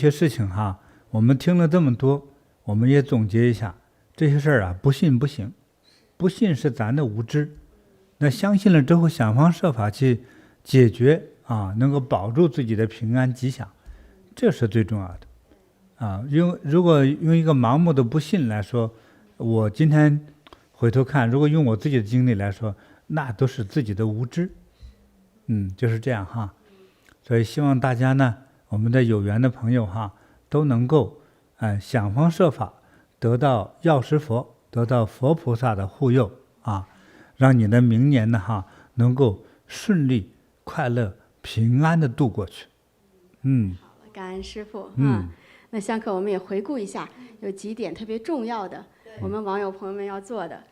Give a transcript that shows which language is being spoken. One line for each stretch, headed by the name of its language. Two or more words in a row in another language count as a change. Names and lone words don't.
Chinese: 些事情哈，我們聽了這麼多，我們也總結一下，這些事兒不信不行，不信是咱的無知，那相信了之後，想方設法去解決能夠保住自己的平安吉祥，這是最重要的如果用一個盲目的不信來說，我今天回頭看，如果用我自己的經歷來說，那都是自己的無知，就是這樣哈。所以希望大家呢，我們的有緣的朋友哈，都能夠想方設法得到藥師佛，得到佛菩薩的護佑讓你的明年呢哈能夠順利快樂平安的度過去。感恩師父那香客我們也回顧一下，有幾點特別重要的，我們網友朋友們要做的。